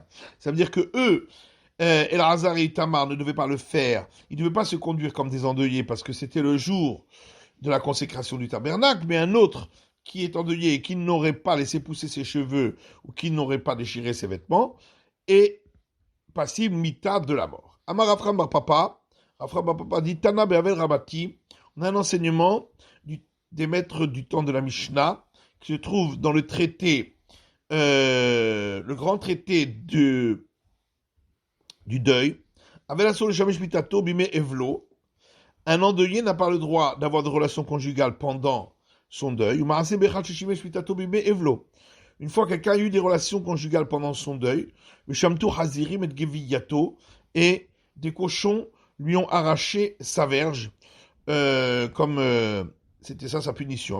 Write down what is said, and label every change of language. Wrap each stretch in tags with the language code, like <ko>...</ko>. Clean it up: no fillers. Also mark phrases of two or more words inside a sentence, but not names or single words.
<fr>Ça veut dire que eux, Elazar et Itamar ne devaient pas le faire, ils ne devaient pas se conduire comme des endeuillés, parce que c'était le jour de la consécration du tabernacle, mais un autre qui est endeuillé et qui n'aurait pas laissé pousser ses cheveux ou qui n'aurait pas déchiré ses vêtements est passible mita de la mort.</fr> <he>אמר רפרם בר פפא dit תנא באבל רבתי.</he> <fr>On a un enseignement des maîtres du temps de la Mishnah qui se trouve dans le traité, le grand traité du deuil.</fr> <he>אבל אסור לשמש מטתו בימי אבלו.</he> <fr>Un endeuillé n'a pas le droit d'avoir de relations conjugales pendant son deuil. Une fois que quelqu'un a eu des relations conjugales pendant son deuil, et des cochons lui ont arraché sa verge, comme c'était ça sa punition.</fr>